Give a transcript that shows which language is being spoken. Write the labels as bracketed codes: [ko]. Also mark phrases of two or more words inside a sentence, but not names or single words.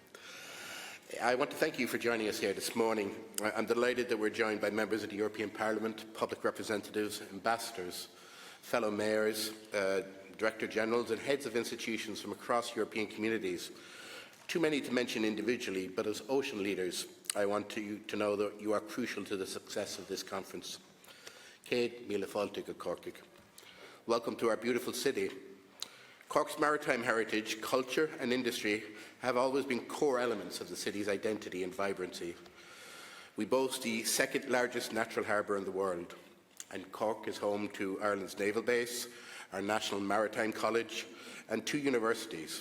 [en] I want to thank you for joining us here this morning. I'm delighted that we're joined by members of the European Parliament, public representatives, ambassadors, fellow mayors, Director Generals and heads of institutions from across European communities. Too many to mention individually, but as ocean leaders, I want you to know that you are crucial to the success of this conference. [ga] Céad míle fáilte go Corcaigh. [en] Welcome to our beautiful city. Cork's maritime heritage, culture and industry have always been core elements of the city's identity and vibrancy. We boast the second largest natural harbour in the world, and Cork is home to Ireland's naval base, our National Maritime College and 2 universities.